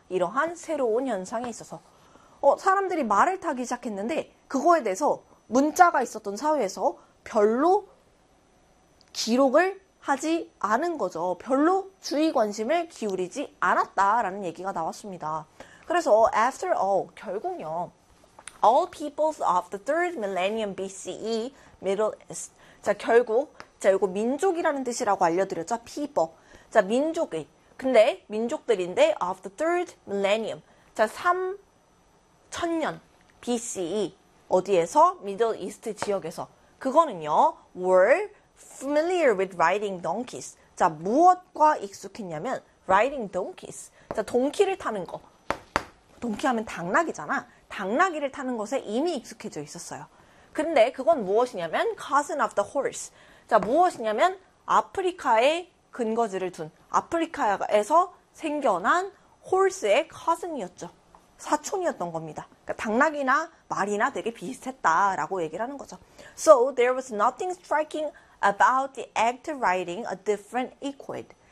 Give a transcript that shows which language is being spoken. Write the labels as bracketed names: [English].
[Korean] 이러한 새로운 현상에 있어서. 사람들이 말을 타기 시작했는데 그거에 대해서 문자가 있었던 사회에서 별로 기록을 하지 않은 거죠. 별로 주의 관심을 기울이지 않았다라는 얘기가 나왔습니다. 그래서 [English] after all, [Korean] 결국요. [English] All peoples of the third millennium BCE, Middle East. [Korean] 자, 결국, 자, 이거 민족이라는 뜻이라고 알려드렸죠? People. 자, 민족의. 근데, 민족들인데, [English] of the third millennium. [Korean] 자, 3000년 BCE. 어디에서? [English] Middle East [Korean] 지역에서. 그거는요, [English] were familiar with riding donkeys. [Korean] 자, 무엇과 익숙했냐면, [English] riding donkeys. [Korean] 자, 동키를 타는 거. 동키 하면 당나귀잖아. 당나귀를 타는 것에 이미 익숙해져 있었어요. 근데 그건 무엇이냐면 [English] cousin of the horse. [Korean] 자, 무엇이냐면 아프리카에 근거지를 둔 아프리카에서 생겨난 horse의 cousin이었죠. 사촌이었던 겁니다. 그러니까 당나귀나 말이나 되게 비슷했다라고 얘기를 하는 거죠. [English] So there was nothing striking about the act of riding a different equid.